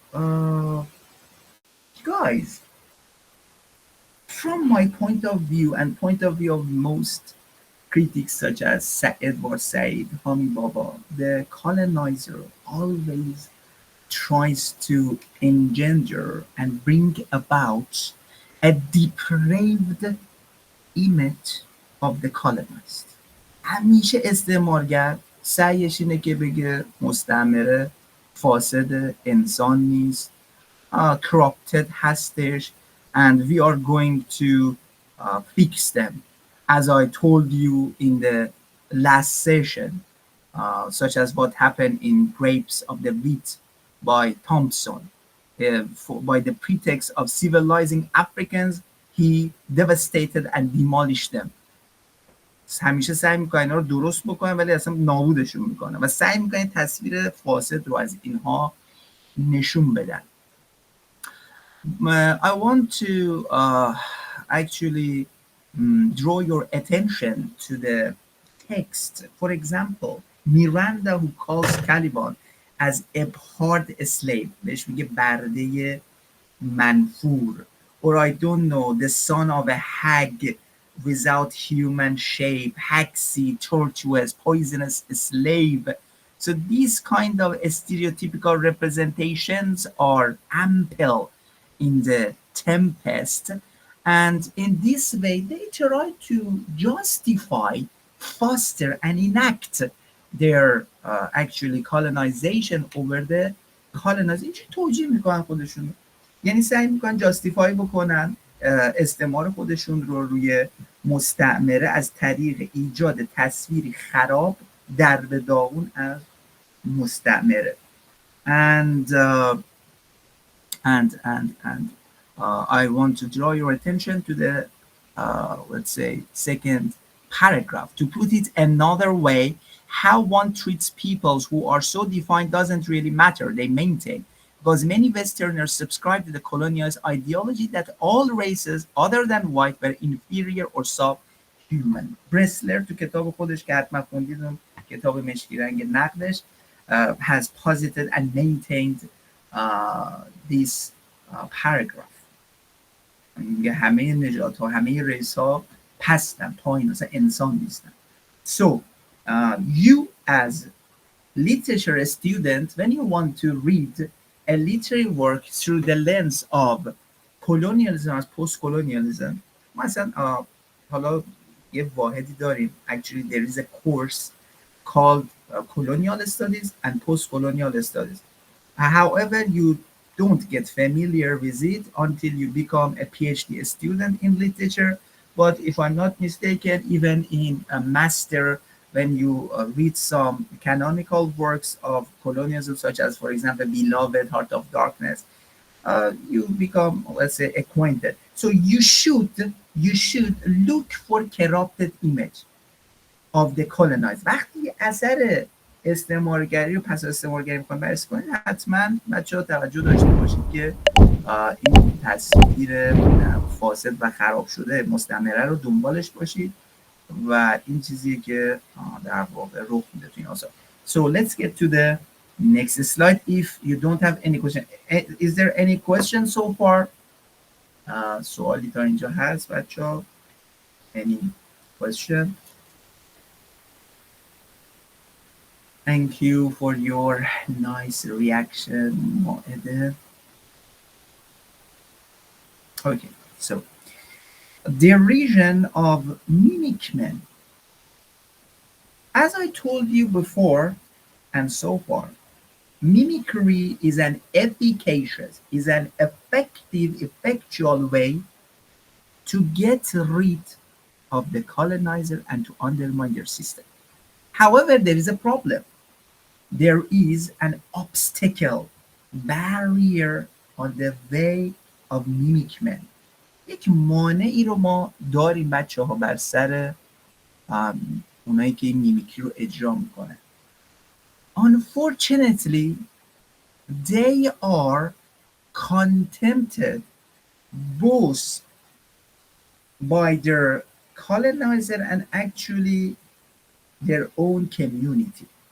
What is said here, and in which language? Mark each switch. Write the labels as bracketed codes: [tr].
[en] Guys, from my point of view and point of view of most critics such as Edward Said, Homi Baba, the colonizer always tries to engender and bring about a depraved image of the colonized. [fa] همیشه استعمارگر سعیش اینه که بگه مستعمره فاسد، انسان نیست، [en] corrupted [fa] هستش [en] and we are going to fix them. As I told you in the last session, such as what happened in Grapes of the Wheat by Thompson. By the pretext of civilizing Africans, he devastated and demolished them. [fa] همیشه سعی میکنن اینا رو درست بکنن ولی اصلا نابودشون میکنن و سعی میکنن تصویر فاسد رو از اینها نشون بدن. [en] I want to actually draw your attention to the text. For example, Miranda who calls Caliban as abhorred slave. [fa] بهش میگه برده منفور. [en] Or I don't know, the son of a hag without human shape, haxy, tortuous, poisonous slave. So these kind of stereotypical representations are ample in the Tempest, and in this way they try to justify, foster and enact their actually colonization over the colonized. [fa] این توجیه میکنن خودشون، یعنی سعی میکنن جاستیفای بکنن استعمار خودشون رو روی مستعمره از طریق ایجاد تصویری خراب در به داغون از مستعمره. [en] And I want to draw your attention to the let's say second paragraph. To put it another way, how one treats peoples who are so defined doesn't really matter, they maintain, because many Westerners subscribe to the colonialist ideology that all races other than white were inferior or subhuman. [fa] برسلر تو کتاب خودش که حتما خوندید، کتاب مشکی رنگ نقدش، [en] has posited and maintained this paragraph. [fa] میگه همه نژاد ها، همه ریس ها پستن، پایین، مثلا انسان نیستن. [en] So you as literature student, when you want to read a literary work through the lens of colonialism as post-colonialism, [fa] مثلا حالا یه واحدی داریم. [en] Actually there is a course called colonial studies and post-colonial studies. However, you don't get familiar with it until you become a PhD student in literature. But if I'm not mistaken, even in a master, when you read some canonical works of colonialism, such as, for example, Beloved, Heart of Darkness, you become, let's say, acquainted. So you should look for corrupted image of the colonized. [fa] وقتی اثر استعمارگری رو پس استعمارگری میخوایم بررسی کنید، حتما بچه‌ها توجه داشته باشید که این تصویر فاسد و خراب شده مستعمره رو دنبالش باشید و این چیزیه که در واقع رخ میده تو این آثار. [en] So let's get to the next slide if you don't have any question. Is there any question so far? [fa] سوالی تا اینجا هست بچه‌ها؟ [en] Any question? Thank you for your nice reaction, Moede. Okay, so derision of mimic men. As I told you before and so far, mimicry is an efficacious, is an effective, effectual way to get rid of the colonizer and to undermine their system. However, there is a problem. There is an obstacle, barrier on the way of mimic men. [fa] یک مانعی رو ما داریم بچه ها بر سر اونایی که این میمیکری رو اجرا میکنن. [en] Unfortunately, they are contempted both by their colonizer and actually their own community.